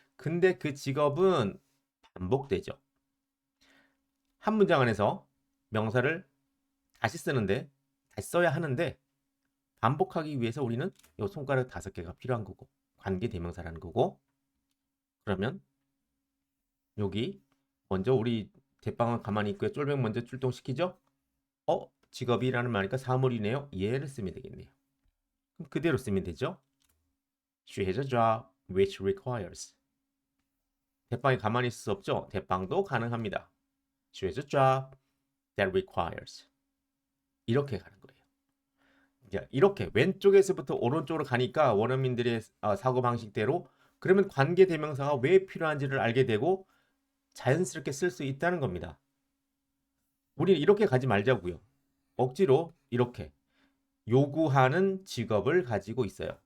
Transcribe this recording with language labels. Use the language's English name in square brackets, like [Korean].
[Korean] 근데 그 직업은 반복되죠. 한 문장 안에서 명사를 다시 쓰는데 다시 써야 하는데 반복하기 위해서 우리는 요 손가락 5개가 필요한 거고 관계대명사라는 거고 그러면 여기 먼저 우리 대빵은 가만히 있고요. 쫄병 먼저 출동시키죠. 직업이라는 말이니까 사물이네요. 얘를 쓰면 되겠네요. 그럼 그대로 쓰면 되죠. [English] She has a job which requires. [Korean] 대빵이 가만히 있을 수 없죠. 대빵도 가능합니다. [English] She has a job that requires. [Korean] 이렇게 가는 거예요. 이렇게 왼쪽에서부터 오른쪽으로 가니까 원어민들의 사고방식대로 그러면 관계대명사가 왜 필요한지를 알게 되고 자연스럽게 쓸 수 있다는 겁니다. 우리는 이렇게 가지 말자고요. 억지로 이렇게 요구하는 직업을 가지고 있어요.